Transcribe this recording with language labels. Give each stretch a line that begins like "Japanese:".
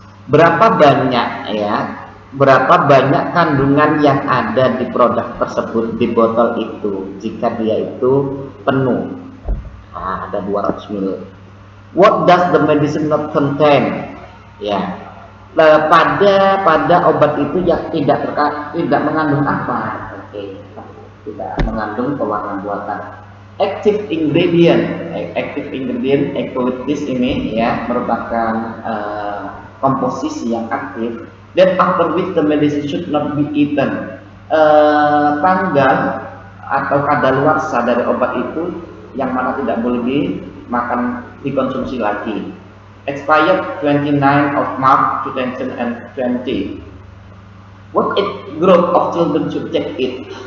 Indonesian: Berapa banyak, ya, berapa banyak kandungan yang ada di produk tersebut, di botol itu, jika dia itu penuh. Nah, ada 200 ml.
English: What does the medicine not contain, ya.
Indonesian: Pada obat itu ya tidak mengandung apa? Oke, tidak mengandung pewarna buatan.
English: Active ingredient
Indonesian: eucalyptus ini, ya, merupakan komposisi yang aktif,
English: then after which the medicine should not be eaten.
Indonesian: Tanggal atau kadaluarsa dari obat itu yang mana tidak boleh dimakan, dikonsumsi lagi.
English: Expired 29 of March 2020. What age group of children should take it?